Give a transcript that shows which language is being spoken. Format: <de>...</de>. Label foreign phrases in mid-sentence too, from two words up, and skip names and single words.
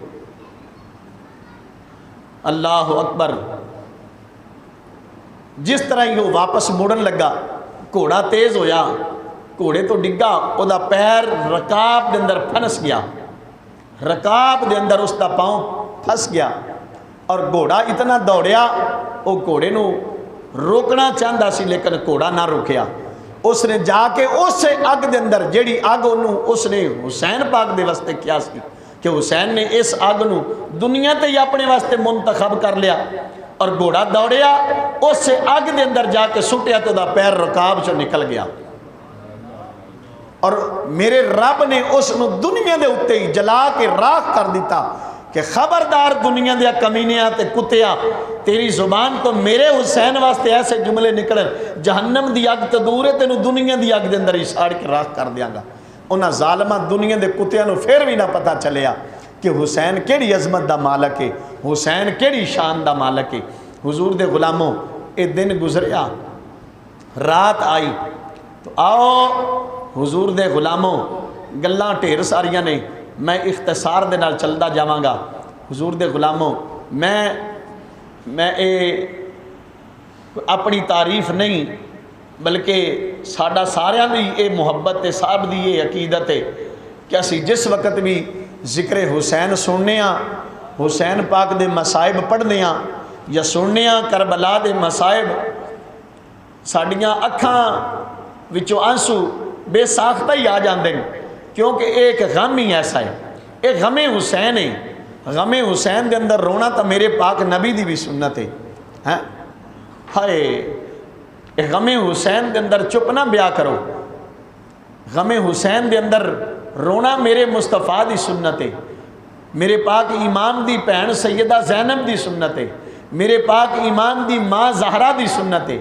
<pa>اللہ اکبر، جس طرح ہی وہ واپس مڑن لگا گھوڑا تیز ہویا، گھوڑے تو ڈگا، او دا پیر رکاب دے اندر پھنس گیا، رکاب دے اندر اس دا پاؤں پھنس گیا اور گھوڑا اتنا دوڑیا، وہ گھوڑے نو روکنا چاہتا سی لیکن گھوڑا نہ روکیا۔ اس نے جا کے اس اگ دے اندر جیڑی اگ انہوں اس نے حسین پاک دے واسطے کیا سی کہ حسین نے اس اگ نو دنیا تے ہی اپنے واسطے منتخب کر لیا، اور گھوڑا دوڑیا اس اگ دے اندر جا کے سٹیا تو دا پیر رکاب چو نکل گیا، اور میرے رب نے اس نو دنیا دے اتے ہی جلا کے راکھ کر دیتا کہ خبردار دنیا دیا کمینیاں تے کتیا، تیری زبان تو میرے حسین واسطے ایسے جملے نکلن، جہنم دی اگ تے دور ہے، تینوں دنیا دی اگ دے اندر ہی ساڑ کے راکھ کر دیاں گا۔ انہاں ظالمہ دنیا دے کتیاں نو پھر بھی نہ پتہ چلیا کہ حسین کیڑی عظمت دا مالک ہے، حسین کیڑی شان دا مالک ہے۔ حضور دے غلاموں اے دن گزریا، رات آئی، تو آؤ حضور دے غلاموں گلاں ڈھیر ساریاں نے، میں اختصار دے نال چلدا جاواں گا۔ حضور دے غلاموں میں اپنی تعریف نہیں بلکہ ساڈا سارا دی اے محبت تے صاحب دی یہ عقیدت ہے کہ اسی جس وقت بھی ذکر حسین سننے ہاں، حسین پاک دے مصائب پڑھنے ہاں یا سننے ہاں کربلا دے مصائب، ساڈیاں اکھاں وچوں آنسو بے ساختہ ہی آ جاندے ہیں، کیونکہ ایک غم ہی ایسا ہے، ایک غم حسین ہے۔ غم حسین دے اندر رونا تو میرے پاک نبی دی بھی سنت ہے، ہائے غم حسین دے اندر چپ نہ بیا کرو، غم حسین دے اندر رونا میرے مصطفیٰ دی سنت ہے، میرے پاک امام دی بہن سیدہ زینب دی سنت ہے، میرے پاک امام دی ماں زہرا دی سنت ہے۔</pa>